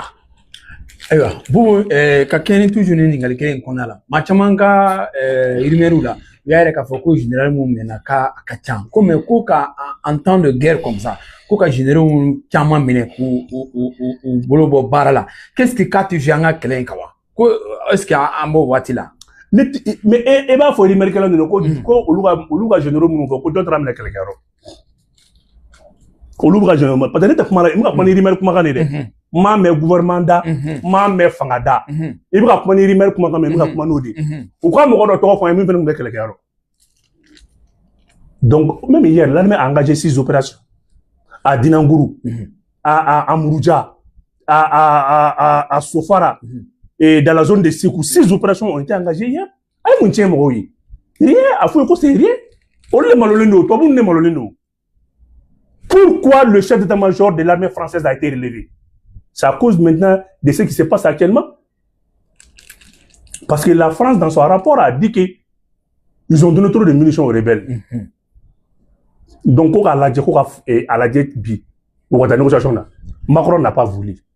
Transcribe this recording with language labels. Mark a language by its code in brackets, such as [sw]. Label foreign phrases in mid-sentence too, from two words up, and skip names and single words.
[bm] Ayiwa Bubu ka kɛ ni toujours ni ɲininkali kelen in kɔnɔna la maa caman ka rumeurs la u y'a yɛrɛ k'a fɔ ko général mun minɛna k'a ka ca ko mais ko ka [fr] en temps de guerre comme ça [bm] ko ka généraux caman minɛ k'u bolo bɔ baara la [fr] qu'est-ce que [bm] k'a tɛ joué an ka kɛlɛ in kan wa ko [fr] est-ce que [bm] an b'o waati la. Mais e b'a fɔ rumeur kɛlaw de ko olu ka généraux minnu fɔ ko jɔn taara minɛ kɛlɛkɛyɔrɔ olu bɛ ka généraux parce que ne tɛ kuma la n bɛ ka kuma ni rumeur kumakan de dɛ. M'a mɛ gouvernement da m'a mɛ fanga da i bɛ ka kuma ni rumeur kumakan mɛ i bɛ ka kuma n'o de u ka mɔgɔ dɔ tɔgɔ fɔ an ye min fana tun bɛ kɛlɛkɛyɔrɔ [fr] donc même hier l'armée a engagé 6 opérations à Dinanguru à Mouroudia à Sofara et dans la zone de Sékou 6 opérations ont été engagées hier [bm] ayi mun tiɲɛ mɔgɔw ye [fr] rien [bm] a fɔ ko [fr] c'est rien [bm] olu de malolen don tubabuw de malolen don [fr] pourquoi le chef d'état-major de l'armée française a été relevé. C'est à cause maintenant de ce qui se passe actuellement. Parce que la France, dans son rapport, a dit qu'ils ont donné trop de munitions aux rebelles. Donc, à la négociation, Macron n'a pas voulu.